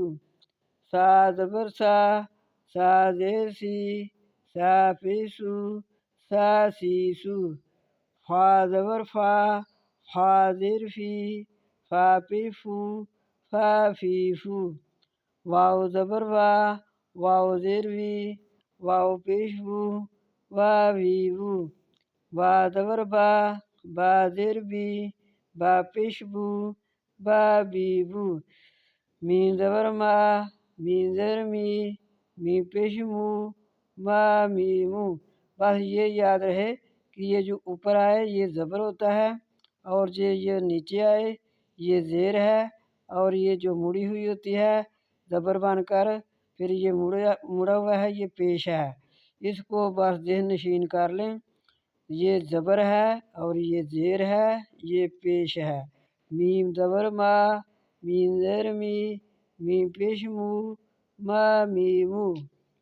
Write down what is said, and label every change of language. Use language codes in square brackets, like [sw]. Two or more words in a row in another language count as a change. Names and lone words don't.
[ur] سا زبر سا، سا زیر سی، سا پیش سو، سا سی سو۔ فا زبر فا، فا زیر فی، فا پیش فو، فا فی فو۔ واو زبر وا، واو زیر وی، واو پیش وو، وا وی وو۔ با زبر با، با زیر بی، با پیش بو، با بی بو۔ میم زبر ما، میم زیر می، میم پیش مو، ما میمو۔ بس یہ یاد رہے کہ یہ جو اوپر آئے یہ زبر ہوتا ہے، اور یہ نیچے آئے یہ زیر ہے، اور یہ جو مڑی ہوئی ہوتی ہے زبر بن کر پھر یہ مڑا ہوا ہے یہ پیش ہے۔ اس کو بس ذہن نشین کر لیں، یہ زبر ہے اور یہ زیر ہے، یہ پیش ہے۔ میم زبر ما، میم زیر می، میم پیش مو، ما میمو۔